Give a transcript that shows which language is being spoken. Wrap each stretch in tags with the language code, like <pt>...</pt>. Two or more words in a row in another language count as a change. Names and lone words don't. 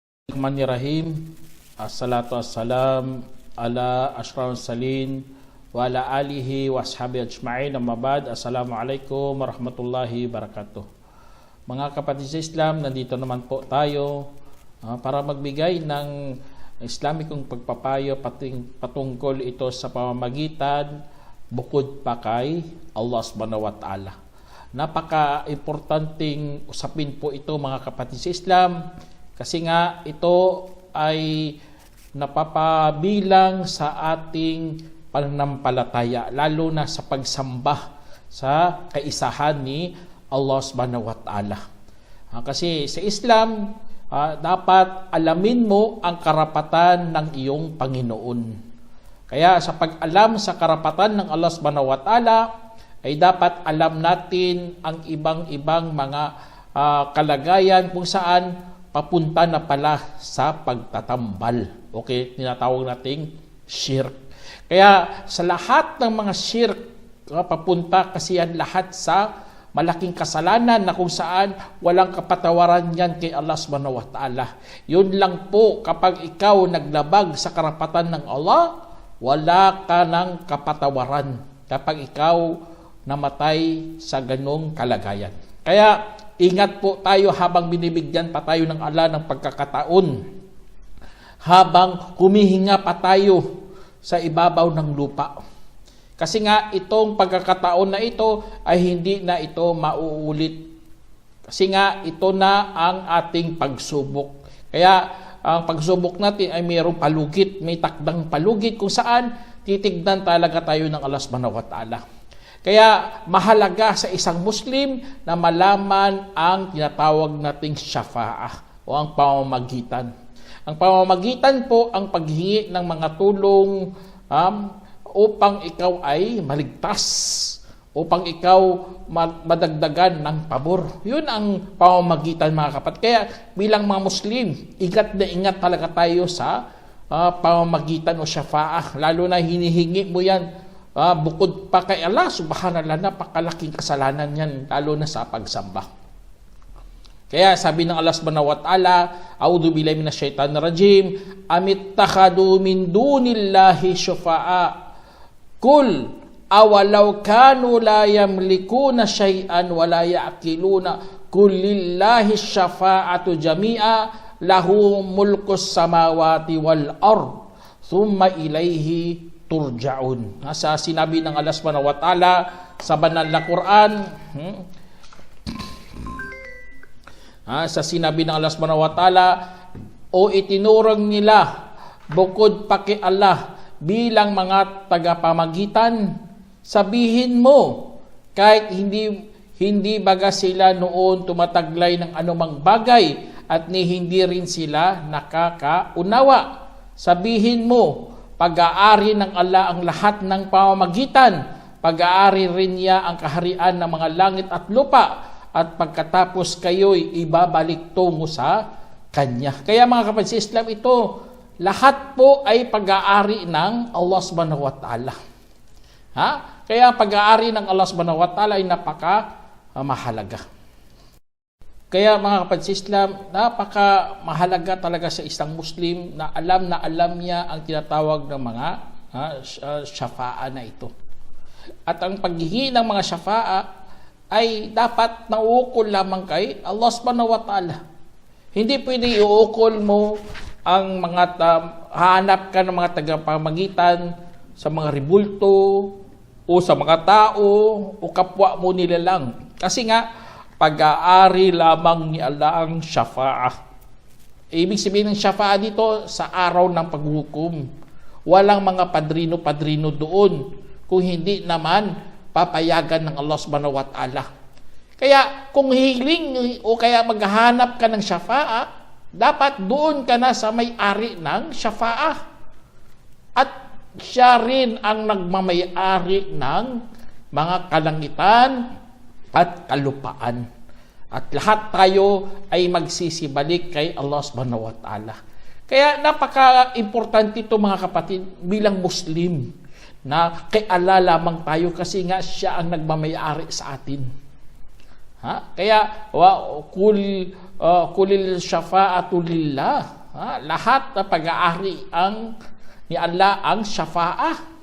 <ar>بسم الله الرحمن الرحيم. والصلاة والسلام على أشرف المرسلين وعلى آله وأصحابه أجمعين. أما بعد. السلام عليكم ورحمة الله وبركاته.</ar> <tl>Mga kapatid sa Islam, nandito naman po tayo para magbigay ng Islamikong pagpapayo patungkol ito sa pamamagitan bukod pa kay Allah</tl> <ar>سبحانه وتعالى.</ar> <tl>Napaka-importanting usapin po ito mga kapatid sa Islam. Kasi nga ito ay napapabilang sa ating pananampalataya, lalo na sa pagsamba sa kaisahan ni Allah</tl> <ar>سبحانه وتعالى.</ar> <tl>Kasi sa Islam, dapat alamin mo ang karapatan ng iyong Panginoon. Kaya sa pag-alam sa karapatan ng Allah</tl> <ar>سبحانه وتعالى,</ar> <tl>ay dapat alam natin ang ibang-ibang mga kalagayan kung saan papunta na pala sa pagtatambal. Okay, tinatawag nating shirk. Kaya sa lahat ng mga shirk, papunta kasi yan lahat sa malaking kasalanan na kung saan walang kapatawaran yan kay Allah</tl> <ar>سبحانه وتعالى.</ar> <tl>Yun lang po, kapag ikaw naglabag sa karapatan ng Allah, wala ka ng kapatawaran kapag ikaw namatay sa ganong kalagayan. Kaya ingat po tayo habang binibigyan pa tayo ng Allah ng pagkakataon, habang humihinga pa tayo sa ibabaw ng lupa. Kasi nga itong pagkakataon na ito ay hindi na ito mauulit. Kasi nga ito na ang ating pagsubok. Kaya ang pagsubok natin ay mayroong palugit, may takdang palugit kung saan titignan talaga tayo ng Allah</tl> <ar>سبحانه وتعالى.</ar> <tl>Kaya mahalaga sa isang Muslim na malaman ang tinatawag nating syafa'ah o ang pamamagitan. Ang pamamagitan po ang paghingi ng mga tulong upang ikaw ay maligtas, upang ikaw madagdagan ng pabor. Yun ang pamamagitan mga kapatid. Kaya bilang mga Muslim, ingat na ingat talaga tayo sa pamamagitan o syafa'ah. Lalo na hinihingi mo yan bukod pa kay Allah, subhanallah, napakalaking kasalanan yan, lalo na sa pagsamba. Kaya sabi ng Allah</tl> <ar>سبحانه وتعالى، أعوذ بالله من الشيطان الرجيم، أم اتخذوا من دون الله شفعاء قل أولو كانوا لا يملكون شيئا ولا يعقلون قل لله الشفاعة جميعا له ملك السماوات والأرض ثم إليه ترجعون.</ar> <tl>Sa sinabi ng Allah</tl> <ar>سبحانه وتعالى</ar> <tl>sa banal na Quran, sa sinabi ng Allah</tl> <ar>سبحانه وتعالى,</ar> <tl>o itinurong nila bukod pa kay Allah bilang mga tagapamagitan, sabihin mo, kahit hindi baga sila noon tumataglay ng anumang bagay at hindi rin sila nakakaunawa. Sabihin mo, pag-aari ng Allah ang lahat ng pamamagitan, pag-aari rin niya ang kaharian ng mga langit at lupa, at pagkatapos kayo'y ibabalik tungo sa Kanya. Kaya mga kapatid sa Islam, ito, lahat po ay pag-aari ng Allah</tl> <ar>سبحانه وتعالى.</ar> <tl>Kaya pag-aari ng Allah</tl> <ar>سبحانه وتعالى</ar> <tl>ay napaka-mahalaga. Kaya mga kapatid sa Islam, napaka-mahalaga talaga sa isang Muslim na alam niya ang tinatawag ng mga syafa'a na ito. At ang paghihingi ng mga syafa'a ay dapat nauukol lamang kay Allah</tl> <ar>سبحانه وتعالى.</ar> <tl>Hindi pwede iukol mo ang mga hahanap ka ng mga tagapamagitan sa mga ribulto o sa mga tao o kapwa mo nila lang. Kasi nga, pag-aari lamang ni Allah ang syafa'ah. Ibig sabihin ng syafa'ah dito sa araw ng paghuhukom. Walang mga padrino-padrino doon kung hindi naman papayagan ng Allah</tl> <ar>سبحانه وتعالى.</ar> <tl>Kaya kung hiling o kaya maghahanap ka ng syafa'ah, dapat doon ka na sa may-ari ng syafa'ah. At siya rin ang nagmamay-ari ng mga kalangitan at kalupaan. At lahat tayo ay magsisibalik kay Allah</tl> <ar>سبحانه وتعالى.</ar> <tl>Kaya napaka-importante ito mga kapatid bilang Muslim na kay Allah lamang tayo kasi nga siya ang nagmamay-ari sa atin.</tl> <ar>Kaya قل الشفاعة لله.</ar> <tl>Lahat na pag-aari ni Allah ang syafa'ah.</tl>